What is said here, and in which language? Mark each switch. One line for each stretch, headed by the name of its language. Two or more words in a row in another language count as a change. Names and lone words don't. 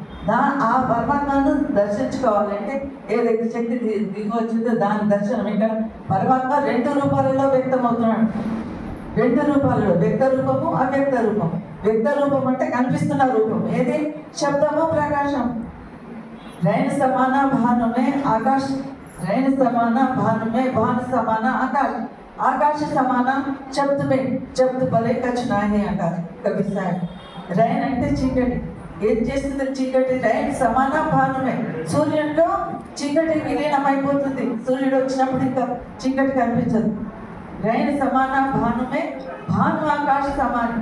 Telugu: ఆ పరమాత్మను దర్శించుకోవాలంటే ఏదైతే శక్తి దిగి వచ్చిందో దాని దర్శనం. ఇక్కడ పరమాత్మ 2 రూపాలలో వ్యక్తమవుతున్నాడు. 2 రూపాలలో, వ్యక్త రూపము, అవ్యక్త రూపం. వ్యక్త రూపం అంటే కనిపిస్తున్న రూపం ఏది? శబ్దము, ప్రకాశం.
Hindi: रैन समाना भान में आकाश, रैन समाना भान में भान समाना आकाश, आकाश समाना शब्द में शब्द भले कछ नाही
Telugu: అంటారు కవి సాహెబ్. రైన్ అంటే చీకటి. ఏం చేస్తుంది చీకటి?
Hindi: रैन समान भानुमे,
Telugu: సూర్యుడిలో చీకటి విలీనమైపోతుంది. సూర్యుడు వచ్చినప్పుడు ఇంకా చీకటి కనిపించదు.
Hindi: रैन समान भानुमे, भानु आकाश समानं.